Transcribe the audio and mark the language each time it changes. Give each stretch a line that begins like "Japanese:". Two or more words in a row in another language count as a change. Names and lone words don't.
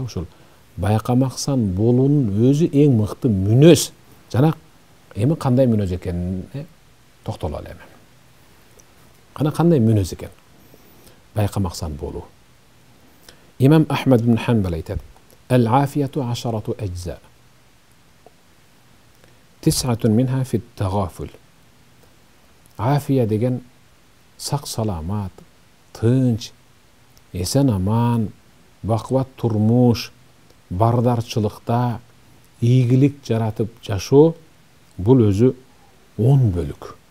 Kyrgyz: Ошол байкамаксан болуунун өзү эң мыкты мүнөз. Жана эми кандай мүнөз экенине токтоло элем. Кана кандай мүнөз экен байкамаксан болуу. Имам Ахмад ибн Ханбал айтат:
Arabic: "العافية 10 أجزاء. 9 منها في التغافل."
Kyrgyz: Афия деген сак саламат, тынч, эсен аман, бакубат турмуш, бардарчылыкта ийгилик жаратып жашоо, бул өзү 10 бөлүк.